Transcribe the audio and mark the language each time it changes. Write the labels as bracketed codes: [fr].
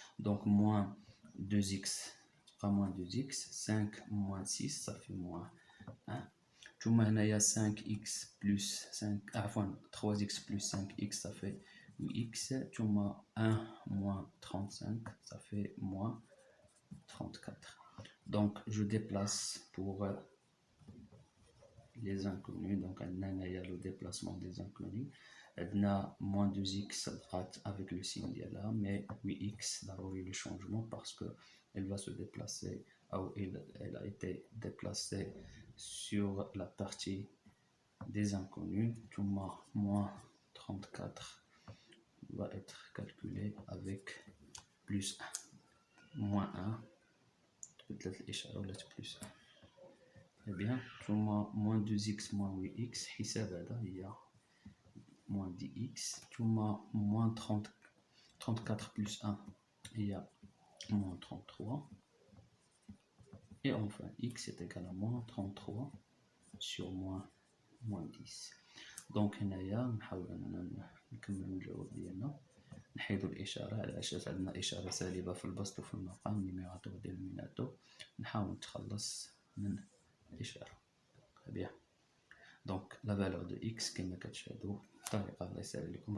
[ar] دونك موان 2 اكس تبقى موان 2 اكس 5 موان 6 صافي موان 1. ثم هنايا 5 اكس بلس 5 عفوا 3 اكس بلس 5 اكس صافي 8x ثم 1 [fr] moins 35 ça fait moins 34. donc je déplace pour les inconnus. donc on a le déplacement des inconnus. On a moins 2x avec le signe là, mais 8x [ar] ضروري [fr] le changement parce que elle va se déplacer ou elle a été déplacée sur la partie des inconnus. ثم moins 34 va être calculé avec plus 1 moins 1 peut-être [ar] الإشارة ولات [fr] plus 1. très bien. ثم moins 2x moins 8x [ar] حساب هذا هي [fr] moins 10x ثم moins 34 plus 1 هي moins 33 et enfin x est égal à moins 33 sur moins 10. [ar] دونك هنايا نحاول اننا نكملوا الجواب ديالنا. نحيدوا الاشاره على اساس عندنا اشاره سالبه في البسط وفي المقام نيميراتور دينوميناتور. نحاول نتخلص من الاشاره. بيان. دونك لا فالور دو اكس كما كتشاهدوا الطريقه الله يسهل عليكم.